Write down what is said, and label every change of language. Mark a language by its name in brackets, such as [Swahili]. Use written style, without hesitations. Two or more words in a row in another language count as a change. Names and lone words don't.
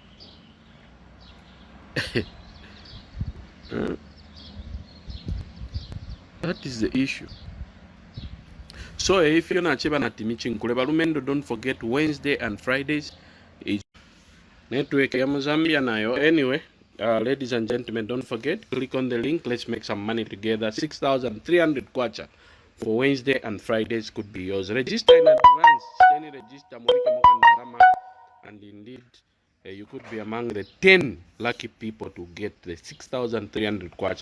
[English] That is the issue. So if you're not Lumendo, don't forget Wednesday and Fridays is network [Bemba] ya Zambia nayo. [English] Anyway, ladies and gentlemen, don't forget, click on the link. Let's make some money together. 6,300 kwacha for Wednesday and Fridays could be yours. Register in advance. Register and indeed you could be among the 10 lucky people to get the 6,300 kwacha.